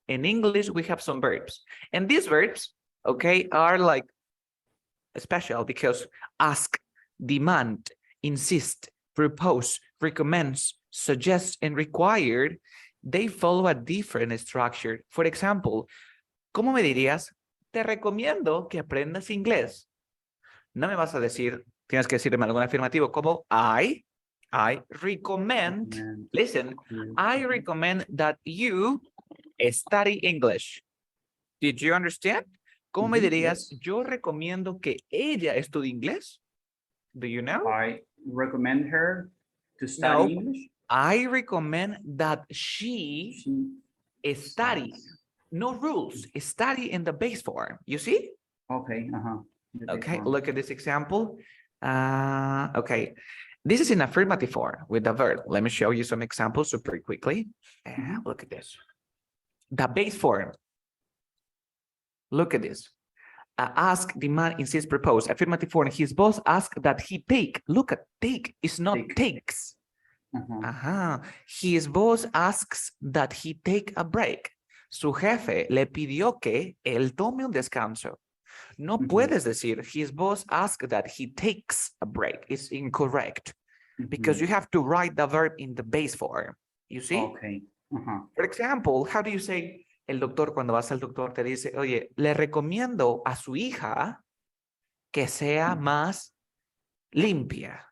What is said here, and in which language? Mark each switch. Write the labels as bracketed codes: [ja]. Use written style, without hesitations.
[en] In English, we have some verbs. And these verbs, okay, are like special because ask, demand, insist, propose, recommends, suggest, and required, they follow a different structure. For example, [es] ¿cómo me dirías? Te recomiendo que aprendas inglés. No me vas a decir, tienes que decirme algún afirmativo como [en] I recommend, listen, I recommend that you study English. Did you understand? [es] ¿Cómo me dirías? [en] Yes. [es] Yo recomiendo que ella estudie inglés. [en] Do you know? I recommend her to study English. I recommend that she study. No rules. Study in the base form. You see? Okay. Okay, look at this example. Okay, this is in affirmative form with the verb. Let me show you some examples super quickly. Look at this. The base form. Look at this. Ask, demand, insist, propose. Affirmative form. His boss asked that he take. Look at take. It's not takes. His boss asks that he take a break. [es] Su jefe le pidió que él tome un descanso. No puedes decir [en] his boss asked that he takes a break. It's incorrect because you have to write the verb in the base form. You see? Okay. For example, how do you say, [es] el doctor, cuando vas al doctor te dice, oye, le recomiendo a su hija que sea más limpia.